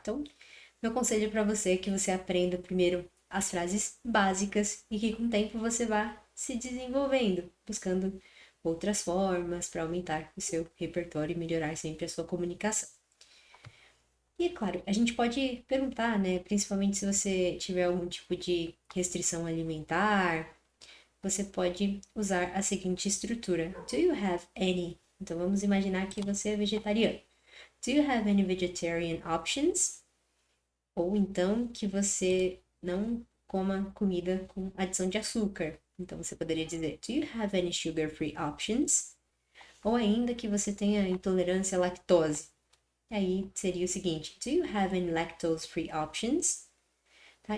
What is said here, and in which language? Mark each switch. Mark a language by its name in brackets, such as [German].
[Portuguese] Então, meu conselho para você é que você aprenda primeiro as frases básicas e que com o tempo você vá se desenvolvendo, buscando outras formas para aumentar o seu repertório e melhorar sempre a sua comunicação. E é claro, a gente pode perguntar, né? Principalmente se você tiver algum tipo de restrição alimentar, você pode usar a seguinte estrutura: [English] Do you have any? [Portuguese] Então vamos imaginar que você é vegetariano. [English] Do you have any vegetarian options? [Portuguese] Ou então que você não coma comida com adição de açúcar. Então você poderia dizer: [English] Do you have any sugar-free options? [Portuguese] Ou ainda que você tenha intolerância à lactose. Aí seria o seguinte: [English] Do you have any lactose-free options? [Portuguese] Tá?